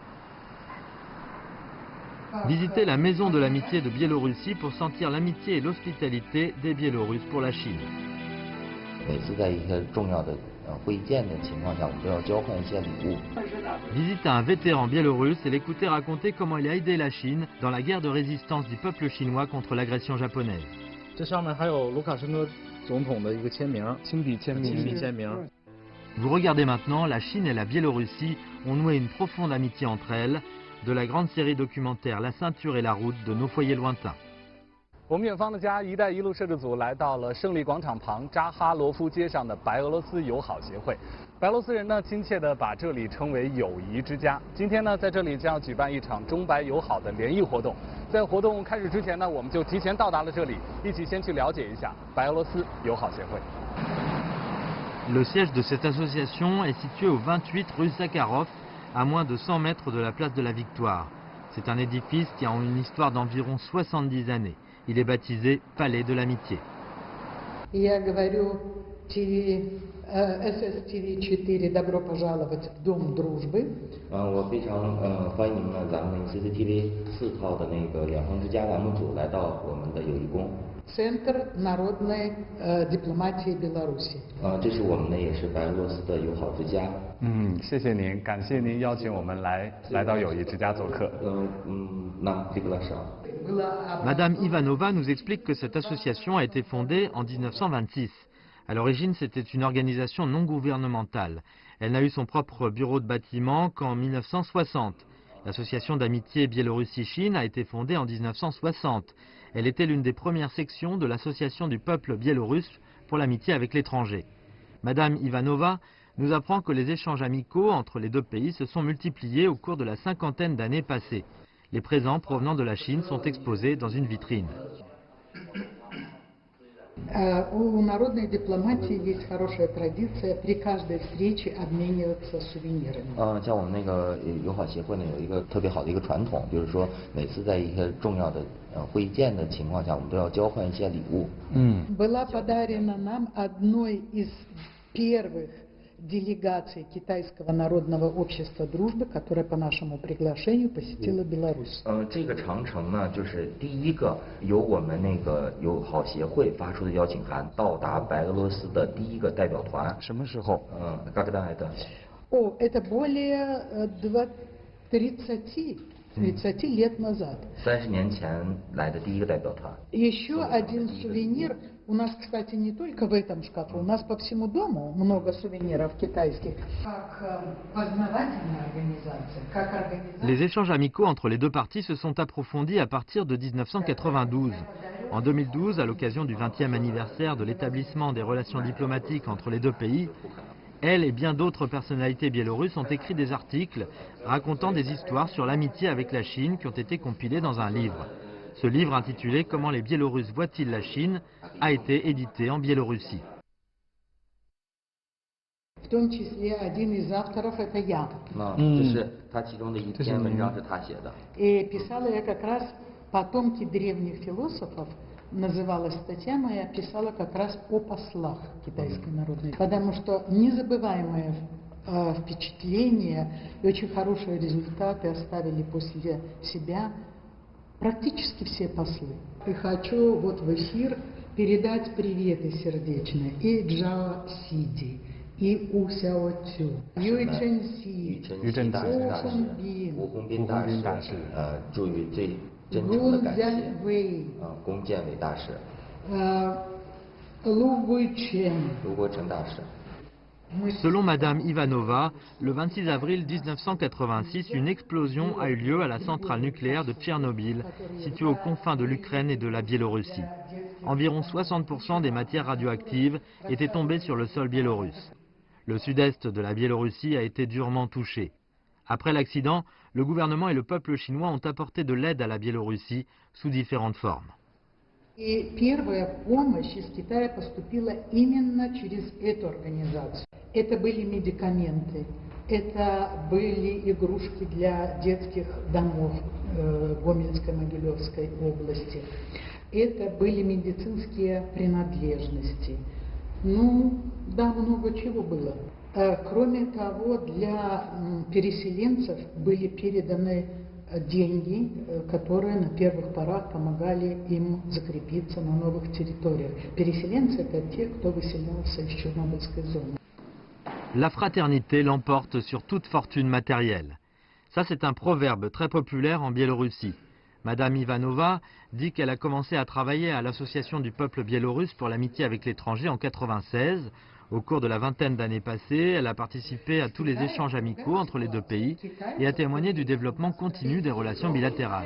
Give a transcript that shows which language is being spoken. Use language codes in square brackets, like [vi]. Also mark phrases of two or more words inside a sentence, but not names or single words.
[fr] Visitez la Maison de l'Amitié de Biélorussie pour sentir l'amitié et l'hospitalité des Biélorusses pour la Chine. Visiter un vétéran biélorusse et l'écouter raconter comment il a aidé la Chine dans la guerre de résistance du peuple chinois contre l'agression japonaise. [zh] 这上面还有卢卡申科总统的一个签名，亲笔签名。 [fr] Vous regardez maintenant, la Chine et la Biélorussie ont noué une profonde amitié entre elles, de la grande série documentaire La ceinture et la route de nos foyers lointains. [zh] 我们远方的家“一带一路”摄制组来到了胜利广场旁扎哈罗夫街上的白俄罗斯友好协会。白俄罗斯人呢，亲切地把这里称为“友谊之家”。今天呢，在这里将要举办一场中白友好的联谊活动。在活动开始之前呢，我们就提前到达了这里，一起先去了解一下白俄罗斯友好协会。 [fr] Le siège de cette association est situé au 28 rue Sakharov, à moins de 100 mètres de la place de la Victoire. C'est un édifice qui a une histoire d'environ 70 années. Il est baptisé Palais de l'Amitié. [ru] Я говорю SSTV4 добро пожаловать в Дом дружбы. [zh] 我非常欢迎咱们 CCTV 4套的那个两方之家栏目组来到我们的友谊宫。 [ru] Центр народной дипломатии Беларуси. [zh] 这是我们呢，也是白俄罗斯的友好之家。谢谢您，感谢您邀请我们来到友谊之家做客。 [fr] Madame Ivanova nous explique que cette association a été fondée en 1926. À l'origine, c'était une organisation non gouvernementale. Elle n'a eu son propre bureau de bâtiment qu'en 1960. L'association d'amitié Biélorussie-Chine a été fondée en 1960. Elle était l'une des premières sections de l'association du peuple biélorusse pour l'amitié avec l'étranger. Madame Ivanova nous apprend que les échanges amicaux entre les deux pays se sont multipliés au cours de la cinquantaine d'années passées. Les présents provenant de la Chine sont exposés dans une vitrine. [ru] У народной дипломатии есть хорошая традиция при каждой встрече обмениваться сувенирами. [zh] 像我们那个友好协会呢，有一个特别好的一个传统，就是说每次在一些重要的会见的情况下，我们都要交换一些礼物。 [ru] Была подарена нам одной из первых делегаций Китайского народного общества дружбы, которая по нашему приглашению посетила Беларусь. [zh] 这个长城呢，就是第一个由我们那个友好协会发出的邀请函到达白俄罗斯的第一个代表团。什么时候 [ru] ？когда это？ Это более 30 лет назад. [zh] 30 年前来的第一个代表团。 [ru] Еще один сувенир. У нас, кстати, не только в этом шкафу, у нас по всему дому много сувениров китайских. Как познавательная организация, как организация. [fr] Les échanges amicaux entre les deux parties se sont approfondis à partir de 1992. En 2012, à l'occasion du 20e anniversaire de l'établissement des relations diplomatiques entre les deux pays, elle et bien d'autres personnalités biélorusses ont écrit des articles racontant des histoires sur l'amitié avec la Chine qui ont été compilés dans un livre. Ce livre intitulé « Comment les Biélorusses voient-ils la Chine ?» a été édité en Biélorussie. [ru] В том числе один из авторов это я. И писала я как раз «Потомки древних философов». Называлась статья моя, писала как раз о послах Китайской народной. Потому что незабываемое впечатление и очень хорошие результаты оставили после себя практически все послы. И хочу вот в эфир передать приветы сердечные и Джао Сиди, и У Сяо Цю, Юй Чэн Си, У Хун Бин [zh] 大使，祝予最真诚的感谢。龚建伟大使，卢桂全大使。 [fr] Selon Madame Ivanova, le 26 avril 1986, une explosion a eu lieu à la centrale nucléaire de Tchernobyl, située aux confins de l'Ukraine et de la Biélorussie. Environ 60% des matières radioactives étaient tombées sur le sol biélorusse. Le sud-est de la Biélorussie a été durement touché. Après l'accident, le gouvernement et le peuple chinois ont apporté de l'aide à la Biélorussie sous différentes formes. [ru] И первая помощь из Китая поступила именно через эту организацию. Это были медикаменты, это были игрушки для детских домов Гомельской, Могилевской области, это были медицинские принадлежности. Ну, да, много чего было. Кроме того, для переселенцев были переданы деньги, которые на первых порах помогали им закрепиться на новых территориях. Переселенцы – это те, кто выселялся из Чернобыльской зоны. [fr] La fraternité l'emporte sur toute fortune matérielle. Ça, c'est un proverbe très populaire en Biélorussie. Madame Ivanova dit qu'elle a commencé à travailler à l'Association du peuple biélorusse pour l'amitié avec l'étranger en 1996. Au cours de la vingtaine d'années passées, elle a participé à tous les échanges amicaux entre les deux pays et a témoigné du développement continu des relations bilatérales.